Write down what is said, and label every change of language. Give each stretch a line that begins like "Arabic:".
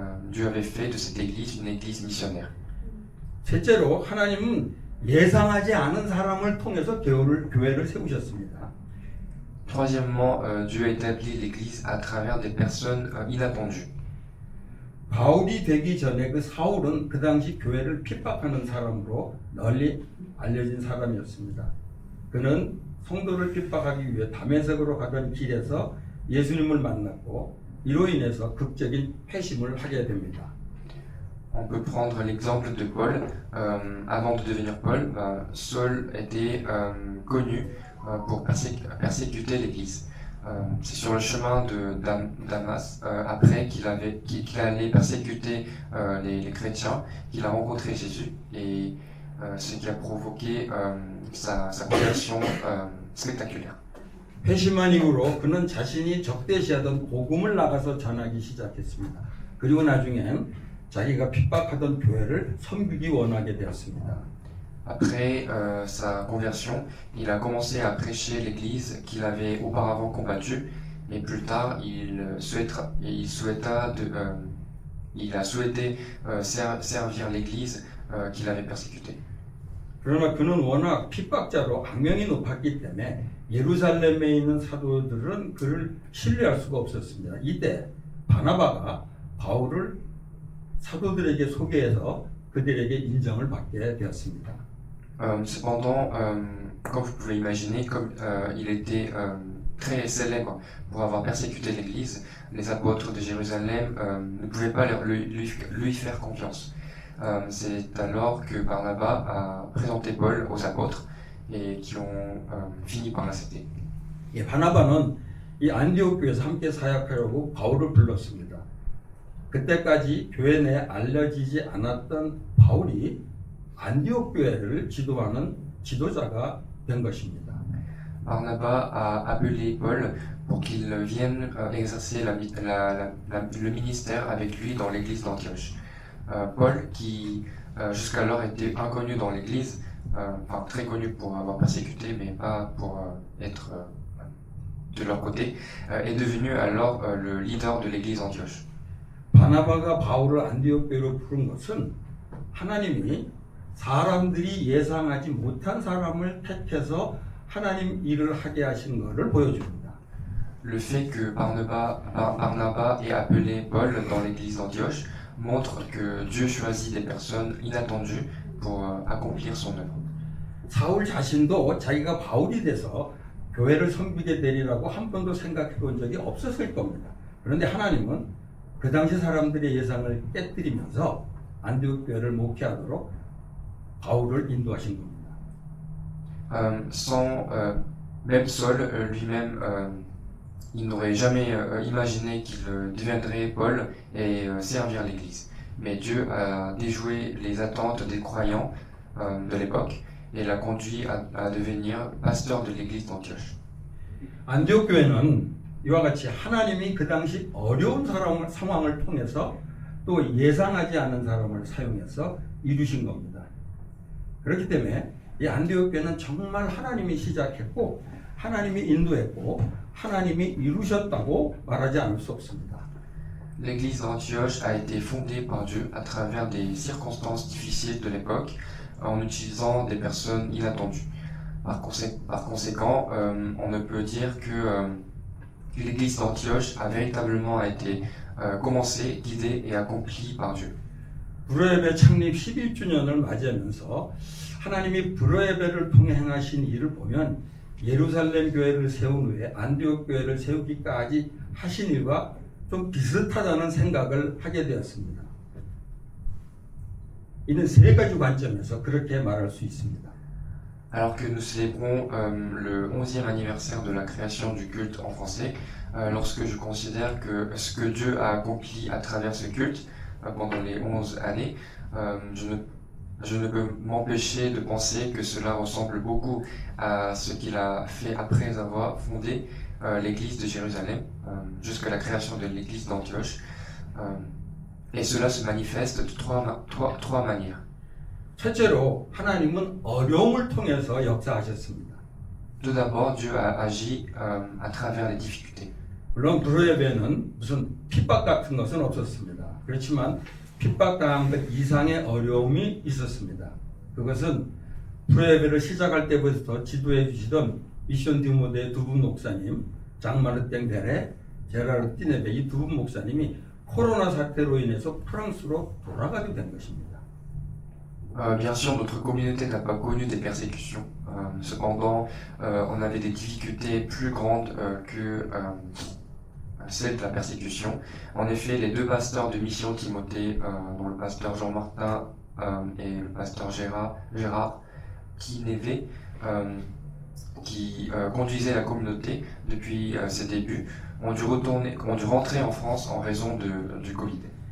French: Dieu avait fait de cette église une église missionnaire.
Korean: 셋째로 하나님은 예상하지 않은 사람을 통해서 교회를 세우셨습니다.
French: Troisièmement, Dieu a établi l'église à travers des personnes inattendues.
Korean: 바울이 되기 전에 그 사울은 그 당시 교회를 핍박하는 사람으로 널리 알려진 사람이었습니다. 그는 성도를 핍박하기 위해 다메섹으로 가던 길에서 예수님을 만났고 이로 인해서 극적인 회심을 하게 됩니다.
French: On peut prendre l'exemple de Paul. Avant de devenir Paul, Saul était connu pour persécuter l'Église. C'est sur le chemin de Damas, après qu'il allait persécuter les chrétiens, qu'il a rencontré Jésus, et ce qui a provoqué sa conversion spectaculaire.
Korean: 회심한 이후로 그는 자신이 적대시하던 복음을 나가서 전하기 시작했습니다. 그리고 나중엔 자기가 핍박하던 교회를 섬기기 원하게 되었습니다.
French: Après sa conversion, il a commencé à prêcher l'église qu'il avait auparavant combattue, mais plus tard, il a souhaité servir l'église qu'il avait persécutée.
Korean: 그러나 그는 워낙 핍박자로 악명이 높았기 때문에 예루살렘에 있는 사도들은 그를 신뢰할 수가 없었습니다. 이때 바나바가 바울을 사도들에게 소개해서 그들에게 인정을 받게 되었습니다.
French: Cependant, comme vous pouvez imaginer, comme il était très célèbre pour avoir persécuté l'Église, les apôtres de Jérusalem ne pouvaient pas lui faire confiance. C'est alors que Barnabas a présenté Paul aux apôtres et qui ont fini par l'accepter.
Korean: 예, 바나바는 이 안디옥 교회에서 함께 사역하려고 바울을 불렀습니다. 그때까지 교회 내에 알려지지 않았던 바울이 안디옥 교회를 지도하는 지도자가 된 것입니다.
French: Barnabas a appelé Paul pour qu'il vienne exercer le ministère avec lui dans l'église d'Antioche. Paul, qui jusqu'alors était inconnu dans l'église, enfin très connu pour avoir persécuté, mais pas pour être de leur côté, est devenu alors le leader de l'église d'Antioche.
Korean: 바나바가 바울을 안디옥 교회로 부른 것은 하나님이 사람들이 예상하지 못한 사람을 택해서 하나님 일을 하게 하신 것을 보여줍니다.
French: Le fait que Barnabas ait appelé Paul dans l'église d'Antioche montre que Dieu choisit des personnes inattendues pour accomplir son œuvre.
Korean: 사울 자신도 자기가 바울이 돼서 교회를 섬기게 되리라고 한 번도 생각해 본 적이 없었을 겁니다. 그런데 하나님은 그 당시 사람들의 예상을 깨뜨리면서 안디옥 교회를 목회하도록 바울을 인도하신 겁니다.
French: Même Saul lui-même, il n'aurait jamais imaginé qu'il deviendrait Paul et servir l'Église. Mais Dieu a déjoué les attentes des croyants de l'époque et l'a conduit à devenir pasteur de l'Église d'Antioche.
Korean: 안디옥 교회는 이와 같이 하나님이 그 당시 어려운 상황을 통해서 또 예상하지 않은 사람을 사용해서 이루신 겁니다. 그렇기 때문에 이 안디옥 교회는 정말 하나님이 시작했고 하나님이 인도했고 하나님이 이루셨다고 말하지 않을 수 없습니다.
French: L'église d'Antioche a été fondée par Dieu à travers des circonstances difficiles de l'époque en utilisant des personnes inattendues. Par conséquent, on ne peut dire que l'église d'Antioche a véritablement été commencée, guidée et accomplie par Dieu.
Korean: 불어예배 창립 11주년을 맞이하면서 하나님이 불어예배를 통해 행하신 일을 보면 예루살렘 교회를 세운 후에 안디옥 교회를 세우기까지 하신 일과 좀 비슷하다는 생각을 하게 되었습니다. 이는 세 가지 관점에서 그렇게 말할 수 있습니다.
French: Alors que nous célébrons le 11e anniversaire de la création du culte en français, lorsque je considère que ce que Dieu a accompli à travers ce culte pendant les 11 années, je ne peux m'empêcher de penser que cela ressemble beaucoup à ce qu'il a fait après avoir fondé l'église de Jérusalem, jusqu'à la création de l'église d'Antioche. Et cela se manifeste de trois manières.
Korean: 첫째로 하나님은 어려움을 통해서 역사하셨습니다.
French: Tout d'abord, Dieu a agi à travers les difficultés.
Korean: 물론 불어예배는 무슨 핍박 같은 것은 없었습니다. 그렇지만 핍박당한 것 이상의 어려움이 있었습니다. 그것은 불어예배를 시작할 때부터 지도해 주시던 미션 디모데의 두 분 목사님, 장마르땡 베레, 제라르 띠네베 이 두 분 목사님이 코로나 사태로 인해서 프랑스로 돌아가게 된 것입니다.
French: Bien sûr, notre communauté n'a pas connu des persécutions. Cependant, on avait des difficultés plus grandes que celles de la persécution. En effet, les deux pasteurs de Mission Timothée, dont le pasteur Jean-Martin et le pasteur Gérard Kinévé, qui conduisaient la communauté depuis ses débuts, ont dû rentrer en France en raison du Covid.